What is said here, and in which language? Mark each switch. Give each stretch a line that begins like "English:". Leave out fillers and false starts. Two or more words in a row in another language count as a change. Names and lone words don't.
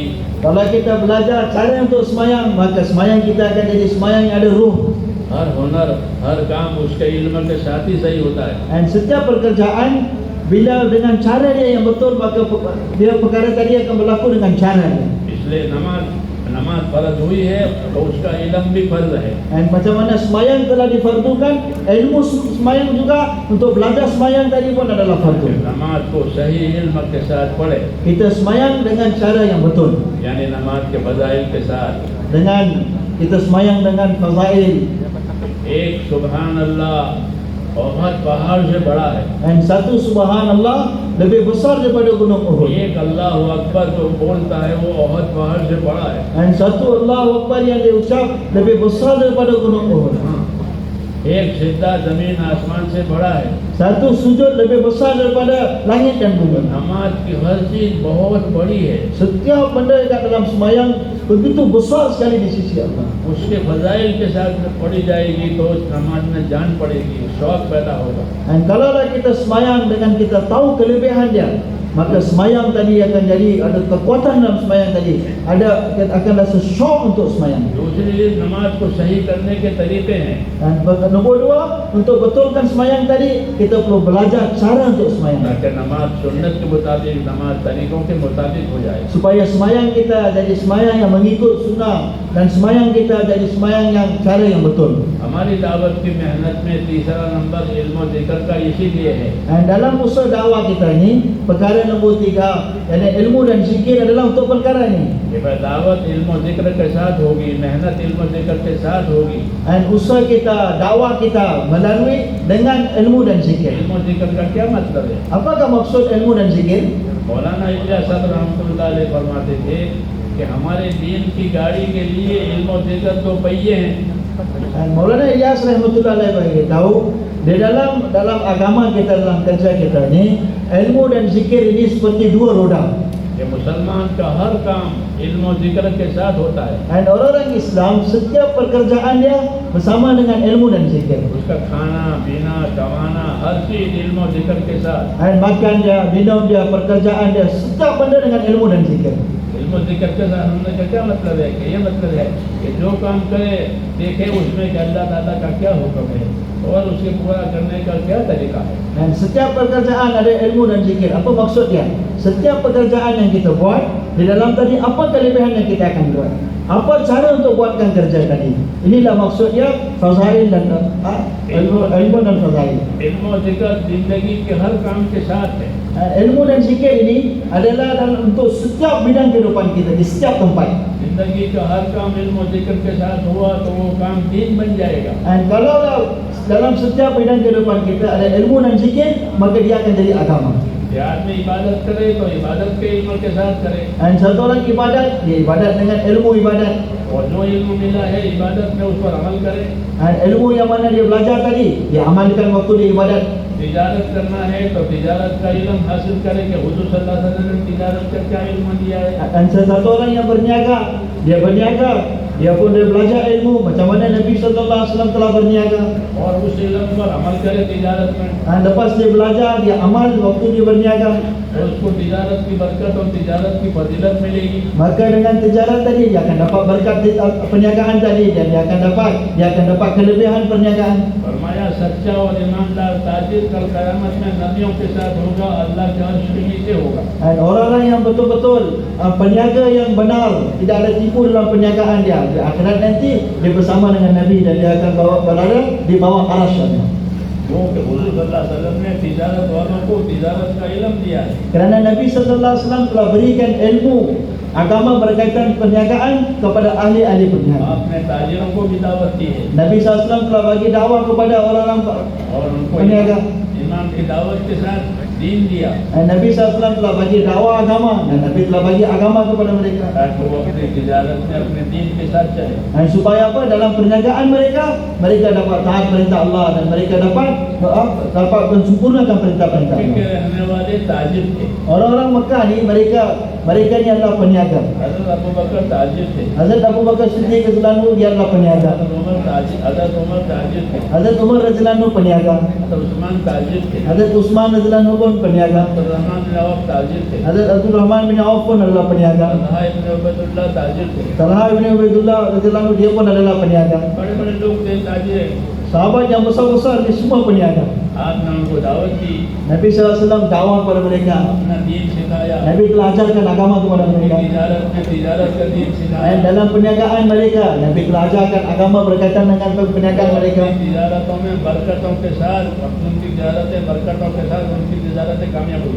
Malay: Kalau kita belajar cara untuk semayang, maka semayang kita akan jadi semayang yang ada ruh.
Urdu: ہر ہنر ہر کام اس کے علم کے ساتھ ہی صحیح ہوتا ہے.
Malay: Dan setiap pekerjaan bila dengan cara dia yang betul, maka dia perkara tadi akan berlaku dengan cara dia.
Urdu: اس لیے نماز فرض ہوئی ہے تو اس کا علم بھی فرض ہے.
Malay: Dan macam mana semayang telah difardukan, ilmu semayang juga untuk belajar semayang tadi pun adalah fardu.
Urdu: نماز کو صحیح علم کے ساتھ پڑھے,
Malay: Kita semayang dengan cara yang betul.
Urdu: یعنی نماز کے فضائل کے ساتھ.
Malay: Dengan kita semayang dengan fazail.
Urdu: ایک
Arabic: سبحان الله
Urdu: بہت پہاڑ سے بڑا ہے.
Malay: Dan satu subhanallah lebih besar daripada gunung Uhud.
Urdu: ایک
Arabic: الله أكبر
Urdu: جو بولتا ہے وہ بہت پہاڑ سے بڑا ہے.
Malay: Dan satu
Arabic: الله أكبر
Malay: yang diucap lebih besar daripada gunung Uhud.
Urdu: ایک سدھا زمین آسمان سے بڑا ہے.
Malay: Satu sujud lebih besar daripada langit dan bumi.
Urdu: نماز کی ہر چیز بہت بڑی ہے.
Malay: Setiap benda yang dalam semayang begitu besar sekali di sisi Allah.
Urdu: اس کے فضائل کے ساتھ میں پڑھی جائے گی تو اس نماز میں جان پڑے گی، شوق پیدا ہوگا.
Malay: Dan kalaulah kita semayang dengan kita tahu kelebihan dia, maka semayang tadi akan jadi ada kekuatan dalam semayang tadi. Akan rasa syok untuk semayang.
Urdu: دوسری نماز کو صحیح کرنے کے طریقے ہیں.
Malay: Dan nombor dua, untuk betulkan semayang tadi, kita perlu belajar cara untuk semayang.
Urdu: تاکہ نماز سنت کے مطابق، نماز طریقوں کے مطابق ہو جائے.
Malay: Supaya semayang kita jadi semayang yang mengikut sunnah dan semayang kita jadi semayang yang cara yang betul.
Urdu: ہماری دعوت کی محنت میں تیسرا نمبر علم اور ذکر کا اسی لیے ہے.
Malay: Dan dalam usaha dakwah kita ini, perkara nombor 3, yakni ilmu dan zikir adalah untuk perkara ini.
Urdu: کہ بھائی دعوت علم اور ذکر کے ساتھ ہوگی، محنت علم اور ذکر کے ساتھ ہوگی.
Malay: Dan usaha kita, dakwah kita melalui dengan ilmu dan zikir.
Urdu: علم اور ذکر کا کیا مطلب ہے?
Malay: Apakah maksud ilmu dan zikir?
Urdu: مولانا الیاس صاحب
Arabic: رحمة الله عليه
Urdu: فرماتے تھے کہ ہمارے دین کی گاڑی کے لیے علم اور ذکر 2 پہیے ہیں.
Malay: Dan Maulana Ilyas
Arabic: رحمة الله عليه
Malay: bagi tahu, di dalam agama kita, dalam kerja kita ni, ilmu dan zikir ini seperti 2 roda.
Urdu: کہ مسلمان کا ہر کام علم اور ذکر کے ساتھ ہوتا ہے.
Malay: Dan orang Islam setiap pekerjaan dia bersama dengan ilmu dan zikir.
Urdu: اس کا کھانا پینا کمانا ہر چیز علم اور ذکر کے ساتھ.
Malay: Dan makan dia, minum dia, pekerjaan dia, setiap benda dengan ilmu dan zikir.
Urdu: علم علم ذکر کے ساتھ ہونے کا کیا مطلب ہے کہ یہ مطلب ہے کہ جو کام کرے دیکھے اس میں کہ اللہ تعالیٰ کا کیا حکم ہے اور اس کے پورا کرنے کا کیا طریقہ ہے.
Malay: Dan setiap pekerjaan ada ilmu dan zikir. Apa maksud dia? Setiap pekerjaan yang kita buat, di dalam tadi apa kelebihan yang kita akan buat? Apa cara untuk buatkan kerja tadi? Inilah maksud dia fazail dan ilmu dan fazail.
Urdu: علم اور ذکر زندگی کے ہر کام کے ساتھ ہے.
Malay: Ilmu dan zikir ini adalah dalam untuk setiap bidang kehidupan kita, di setiap tempat.
Urdu: زندگی کا ہر کام علم اور ذکر کے ساتھ ہوا تو وہ کام دین بن جائے گا.
Malay: Dan kalau dalam setiap bidang kehidupan kita ada ilmu dan zikir, maka dia akan jadi agama.
Urdu: یا آدمی عبادت کرے تو عبادت کے علم کے ساتھ کرے.
Malay: Dan satu orang ibadat, dia ibadat dengan ilmu ibadat.
Urdu: اور جو علم ملا ہے عبادت میں اس پر عمل کرے.
Malay: Dan ilmu yang mana dia belajar tadi, dia amalkan waktu dia ibadat.
Urdu: تجارت کرنا ہے تو تجارت کا علم حاصل کرے کہ حضور
Arabic: صلى الله عليه وسلم
Urdu: نے تجارت کا کیا علم دیا ہے.
Malay: Dan satu orang yang berniaga, dia pun dia belajar ilmu macam mana Nabi
Arabic: صلى الله عليه وسلم
Malay: telah berniaga.
Urdu: اور اس علم پر عمل کرے تجارت میں.
Malay: Dan lepas dia belajar, dia amal waktu dia berniaga.
Urdu: اور اس کو تجارت کی برکت اور تجارت کی فضیلت ملے گی.
Malay: Maka dengan tijarat tadi dia akan dapat berkat perniagaan tadi, dan dia akan dapat kelebihan perniagaan.
Urdu: فرمایا سچا اور ایماندار تاجر کل قیامت میں نبیوں کے ساتھ ہوگا، اللہ کے عرش کے نیچے ہوگا.
Malay: Dan orang-orang yang betul-betul peniaga yang benar, tidak ada tipu dalam perniagaan dia, di akhirat nanti dia bersama dengan Nabi dan dia akan berada di bawah arasy.
Urdu: کیونکہ حضور
Arabic: صلى الله عليه وسلم
Urdu: نے تجارت والوں کو تجارت کا علم دیا ہے.
Malay: Kerana Nabi
Arabic: صلى الله عليه وسلم
Malay: telah berikan ilmu agama berkaitan perniagaan kepada ahli-ahli perniagaan.
Urdu: آپ نے تاجروں کو بھی دعوت دی ہے
Malay: Nabi
Arabic: صلى الله عليه وسلم
Malay: telah bagi dakwah kepada orang-orang
Urdu: اور ان کو
Malay: peniaga.
Urdu: ایمان کی دعوت کے ساتھ دین دیا
Malay: Nabi
Arabic: صلى الله عليه وسلم
Malay: telah bagi dakwah agama, dan Nabi telah bagi agama kepada mereka.
Urdu: تاکہ وہ اپنی تجارت میں اپنے دین کے ساتھ چلے.
Malay: Dan supaya apa? Dalam perniagaan mereka dapat taat perintah Allah, dan mereka dapat mensempurnakan perintah-perintah
Urdu: के
Malay: Allah.
Urdu: رہنے والے تاجر تھے.
Malay: Orang-orang Mekah ni mereka ni adalah peniaga.
Urdu: حضرت ابو بکر تاجر تھے.
Malay: Hazrat Abu Bakar Siddiq
Arabic: رضي الله عنه
Malay: dia adalah peniaga.
Urdu: حضرت عمر تاجر تھے.
Malay: Hazrat Umar
Arabic: رضي الله عنه
Malay: peniaga.
Urdu: حضرت عثمان تاجر تھے.
Malay: Hazrat Utsman
Arabic: رضي الله عنه
Malay: pun peniaga.
Urdu: عبد الرحمن بن عوف تاجر تھے.
Malay: Hazrat Abdul Rahman bin Auf pun adalah peniaga.
Urdu: طلحہ ابن عبیداللہ تاجر تھے.
Malay: Talha bin Ubaidullah
Arabic: رضي الله عنه
Malay: dia pun adalah peniaga.
Urdu: بڑے بڑے لوگ تھے تاجر.
Malay: Sahabat yang besar-besar ni semua peniaga.
Urdu: آپ نے ان کو دعوت دی,
Malay: Nabi
Arabic: صلى الله عليه وسلم
Malay: dakwah kepada mereka.
Urdu: اپنا دین سکھایا.
Malay: Nabi telah ajarkan agama kepada mereka.
Urdu: تجارت میں تجارت کا دین
Malay: Dan
Urdu: سکھایا.
Malay: dalam perniagaan mereka, Nabi telah ajarkan agama berkaitan dengan perniagaan mereka.
Urdu: تجارتوں میں برکتوں کے ساتھ ان کی تجارتیں برکتوں کے ساتھ ان کی تجارتیں کامیاب ہوئی.